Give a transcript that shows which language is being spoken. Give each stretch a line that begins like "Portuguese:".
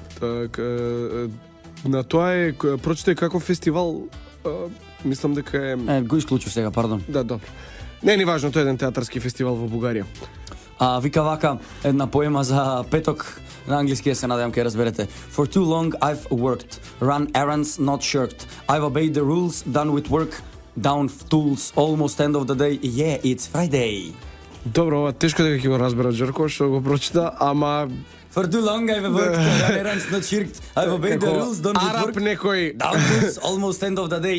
Macedonian: Так, на тоа е, прочитај како фестивал, мислам дека е... Го исклучив сега, пардон. Да, добро. Не е ни важно, тоа е еден театарски фестивал во Бугарија. Вика вака една поема за петок на англиски, се надевам ќе разберете.
English: For too long I've worked, run errands not shirked. I've obeyed the rules, done with work, down tools, almost end of the day. Yeah, it's Friday.
Macedonian: Добро, ова тешко дека ќе го разберат Жарко што го прочита, ама
English: For too long I've worked, run errands not shirked. I've obeyed the rules, done with
Macedonian: Араб
English: work,
Macedonian: некој.
English: down tools, almost end of the day.